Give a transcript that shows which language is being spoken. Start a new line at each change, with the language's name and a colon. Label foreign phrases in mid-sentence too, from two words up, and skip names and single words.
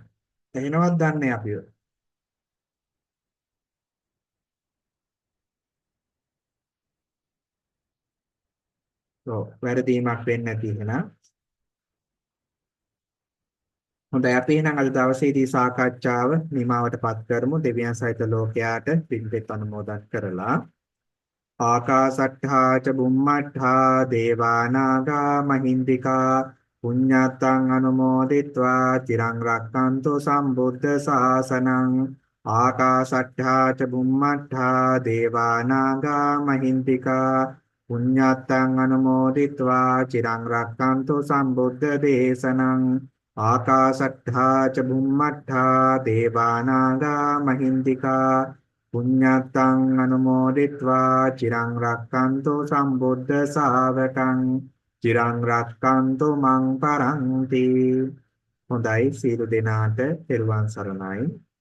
Sinhala: එහෙනවත් දන්නේ අපිව. වැරදීමක් වෙන්නේ නැති එහෙනම්. හොඳයි අපි එහෙනම් අද දවසේදී සාකච්ඡාව නිමවටපත් කරමු. දෙවියන් සහිත ලෝකයාට පින්පෙත් අනුමෝදන් කරලා
Pali: ආකාසට්ඨා ච බුම්මට්ඨා දේවානාගා මහින්దికා පුඤ්ඤත්තං අනුමෝදිත්වා චිරං රක්ඛන්තු සම්බුද්ධ ශාසනං ආකාසට්ඨා ච බුම්මට්ඨා දේවානාගා මහින්దికා පුඤ්ඤත්තං අනුමෝදිත්වා චිරං රක්ඛන්තු සම්බුද්ධ දේශනං ආකාසට්ඨා ච බුම්මට්ඨා දේවානාගා මහින්దికා පුඤ්ඤත්තං අනුමෝදිත්වා චිරං රක්ඛන්තු සම්බුද්ධ ශාවකං චිරං රක්ඛන්තු මං පරන්ති.
Sinhala: හොඳයි සියලු දෙනාට තෙරුවන් සරණයි.